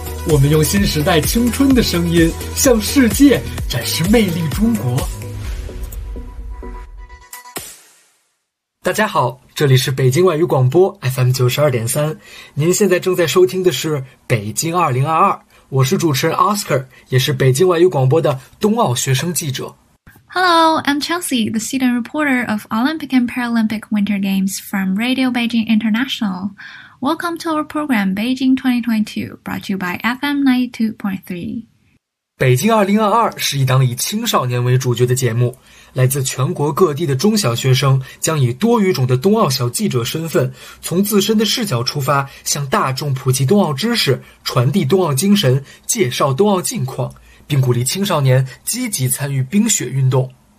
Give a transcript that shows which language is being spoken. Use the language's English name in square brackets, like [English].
[Chinese] 我们用新时代青春的声音向世界展示魅力中国。大家好，这里是北京外语广播 FM92.3。您现在正在收听的是北京2022。我是主持人 Oscar， 也是北京外语广播的冬奥学生记者。 [English] Hello, I'm Chelsea, the student reporter of Olympic and Paralympic Winter Games from Radio Beijing International. Welcome to our program Beijing 2022, brought to you by FM 92.3. [Chinese] 北京2022是一档以青少年为主角的节目，来自全国各地的中小学生将以多语种的冬奥小记者身份，从自身的视角出发，向大众普及冬奥知识，传递冬奥精神，介绍冬奥近况，并鼓励青少年积极参与冰雪运动。